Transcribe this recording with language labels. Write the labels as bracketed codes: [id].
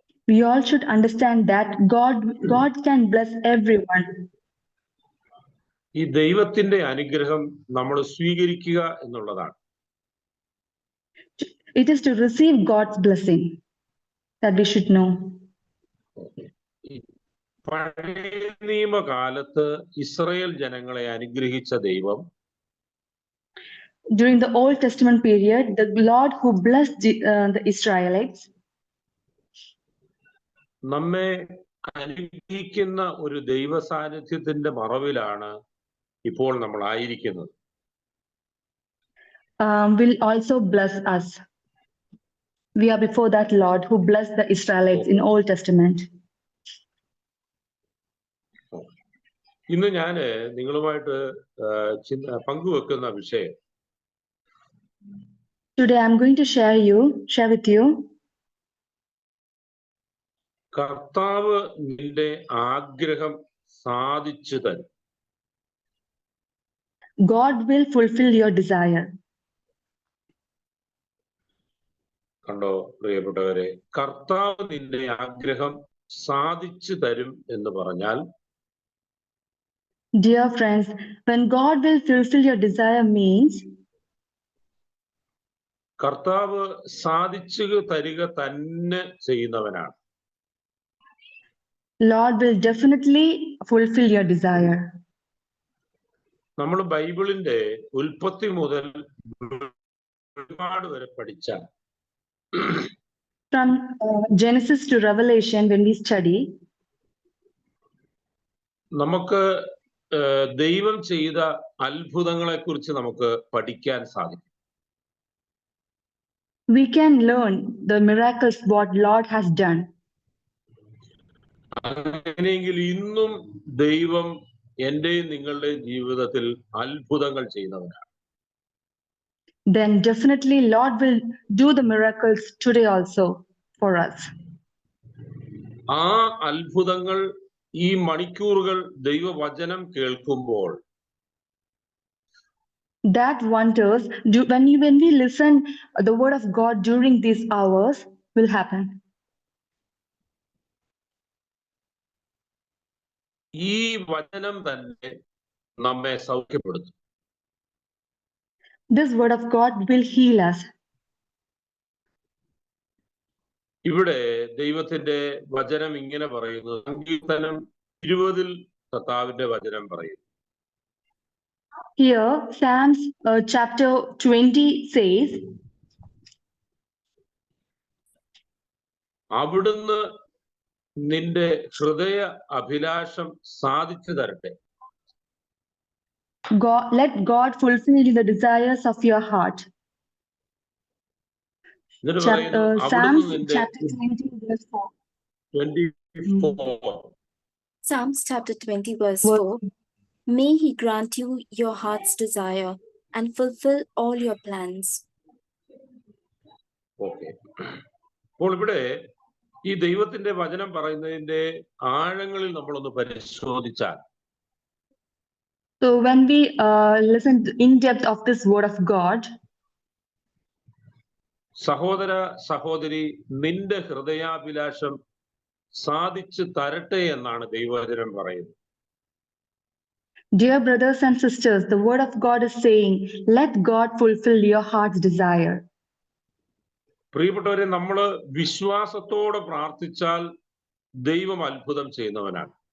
[en] We all should understand that God can bless everyone. [ml] ഈ ദൈവത്തിന്റെ അനുഗ്രഹം നമ്മൾ സ്വീകരിക്കുക എന്നുള്ളതാണ്. [en] It is to receive God's blessing that we should know. [ml] പഴയ നിയമകാലത്ത് ഇസ്രായേൽ ജനങ്ങളെ അനുഗ്രഹിച്ച ദൈവം, [en] during the Old Testament period, the Lord who blessed the Israelites, [ml] നമ്മെ അനുഗ്രഹിക്കുന്ന ഒരു ദൈവ സാന്നിധ്യത്തിന്റെ മറവിലാണ് ഇപ്പോൾ നമ്മൾ ആയിരിക്കുന്നത്. [en] will also bless us. We are before that Lord who blessed the Israelites in Old Testament. [ml] ഇന്ന് ഞാൻ നിങ്ങളുമായിട്ട് പങ്കുവെക്കുന്ന വിഷയം, [en] today I'm going to share with you, [ml] കർത്താവ് നിന്റെ ആഗ്രഹം സാധിച്ചു തരും. [en] God will fulfill your desire. [ml] കണ്ടോ പ്രിയപ്പെട്ടവരെ, കർത്താവ് നിന്റെ ആഗ്രഹം സാധിച്ചു തരും എന്ന് പറഞ്ഞാൽ, [en] Dear friends, when God will fulfill your desire means [ml] കർത്താവ് സാധിച്ചു തരിക തന്നെ ചെയ്യുന്നവനാണ്. [en] Lord will definitely fulfill your desire. [ml] നമ്മൾ ബൈബിളിന്റെ ഉൽപ്പത്തി മുതൽ ഒരുപാട് വരെ പഠിച്ചാൽ, [en] From Genesis to Revelation, when we study, [ml] നമുക്ക് ദൈവം ചെയ്ത അത്ഭുതങ്ങളെ കുറിച്ച് നമുക്ക് പഠിക്കാൻ സാധിക്കും. [en] we can learn the miracles what Lord has done. [ml] അങ്ങനെയെങ്കിൽ ഇന്നും ദൈവം എന്റെയും നിങ്ങളുടെയും ജീവിതത്തിൽ അത്ഭുതങ്ങൾ ചെയ്യുന്നവനാണ്. [en] Then definitely Lord will do the miracles today also for us. [ml] ആ അത്ഭുതങ്ങൾ ഈ മണിക്കൂറുകൾ ദൈവവചനം കേൾക്കുമ്പോൾ [en] That wonders when we listen the word of God during these hours will happen. [ml] ഈ വചനം തന്നെ നമ്മെ സൗഖ്യപ്പെടുത്തും. [en] This word of God will heal us. [ml] ഇവിടെ ദൈവത്തിന്റെ വചനം ഇങ്ങനെ പറയുന്നു. സങ്കീർത്തനം 20 കർത്താവിന്റെ വചനം പറയുന്നു. [en] Here Psalms chapter 20 says, [ml] അവിടുന്ന് നിന്റെ ഹൃദയ അഭിലാഷം സാധിച്ചു തരട്ടെ. [en] let God fulfill the desires of your heart. [ml] എന്നിട്ട് പറയുന്നു, [en] Psalms [ml] അവിടുന്ന് നിന്റെ [en] chapter 20 verse 4. 24 Psalms chapter 20 verse 4. May he grant you your heart's desire and fulfill all your plans. Okay. [ml] അപ്പോൾ ഇവിടെ ഈ ദൈവത്തിന്റെ വചനം പറയുന്നതിന്റെ ആഴങ്ങളിൽ നമ്മളൊന്ന് പരിശോധിച്ചാൽ, [en] So when we listen in depth of this word of God, [ml] സഹോദര സഹോദരി, നിന്റെ ഹൃദയാഭിലാഷം സാധിച്ചു തരട്ടെ എന്നാണ് ദൈവവചനം പറയുന്നത്. [en] dear brothers and sisters, the word of God is saying, let God fulfill your heart's desire. [ml] പ്രിയപ്പെട്ടവരെ, നമ്മൾ വിശ്വാസത്തോടെ പ്രാർത്ഥിച്ചാൽ ദൈവം അത്ഭുതം ചെയ്യുന്നവനാണ്.